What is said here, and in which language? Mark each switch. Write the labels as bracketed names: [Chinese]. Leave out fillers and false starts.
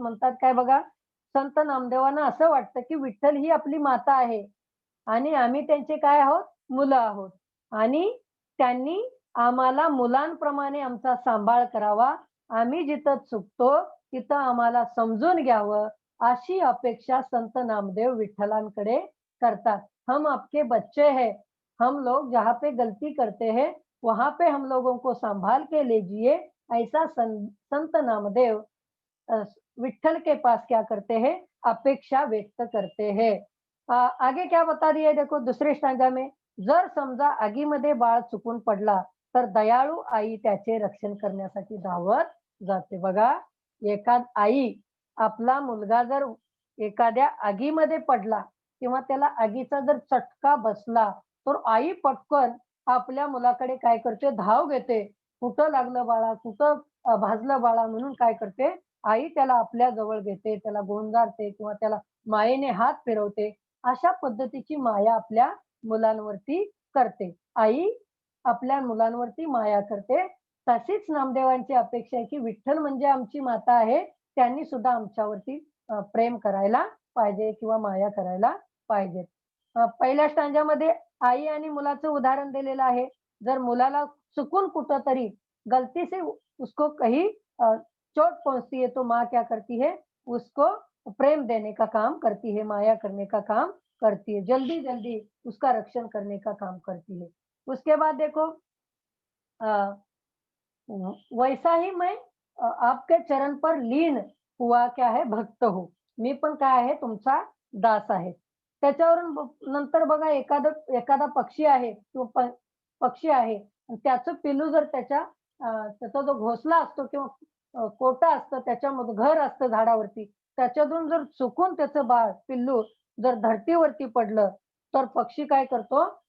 [Marathi] म्हणतात काय बघा, संत नामदेवांना असं वाटतं, की विठ्ठल ही आपली माता आहे आणि आम्ही त्यांचे काय आहोत? मुलं आहोत आणि त्यांनी आम्हाला मुलांप्रमाणे आमचा सांभाळ करावा. आम्ही जिथं चुकतो, तिथं आम्हाला समजून घ्यावं, अशी अपेक्षा संत नामदेव विठ्ठलांकडे करतात. [Hindi] हम आपके बच्चे हैं. हम लोग जहाँ पे गलती करते हैं, वहाँ पे हम लोगों को संभाल के लीजिए, ऐसा संत नामदेव अ, विठ्ठल के पास क्या करते हैं? अपेक्षा व्यक्त करते हैं. आगे क्या बता दिया देखो दुसरे स्टँजा में, [Marathi] जर समजा आगीमध्ये बाळ चुकून पडला, तर दयाळू आई त्याचे रक्षण करण्यासाठी धावत जाते. बघा, आई आपला मुलगा जर एखाद्या आगीमध्ये पडला किंवा त्याला आगीचा जर चटका बसला, तर आई पटकन आपल्या मुलाकडे काय करते? धाव घेते. कुठं लागलं बाळा? कुठं भाजलं बाळा? म्हणून काय करते? आई त्याला आपल्या जवळ घेते, त्याला गोंजारते किंवा त्याला मायेने हात फिरवते. अशा पद्धतीची माया आपल्या मुलांवरती करते. आई आपल्या मुलांवरती माया करते. तशीच नामदेवांची अपेक्षा आहे, की विठ्ठल म्हणजे आमची माता आहे. त्यांनी सुद्धा आमच्यावरती प्रेम करायला पाहिजे किंवा माया करायला पाहिजे. पहिल्या स्टांजामध्ये आई आणि मुलाचं उदाहरण दिलेलं आहे. जर मुलाला चुकून कुठेतरी [Hindi] गलती से उसको कहीं चोट पहुँचती है, तो माँ क्या करती है? उसको प्रेम देने का काम करती है, माया करने का काम करती है, जल्दी-जल्दी उसका रक्षण करने का काम करती है। उसके बाद देखो अ, वैसा ही मैं आपके चरण पर लीन हुआ क्या है भक्त हूँ. [Marathi] मी पण काय आहे तुमचा दास आहे. त्याच्यावरून नंतर बघा एखादा पक्षी आहे किंवा पक्षी आहे आणि त्याचं पिल्लू जर त्याचा जो घोसला असतो किंवा कोटा असतं त्याच्यामध्ये घर असतं झाडावरती. त्याच्यातून जर चुकून त्याचं बाळ, पिल्लू जर धरतीवरती पडलं, तर पक्षी काय करतो?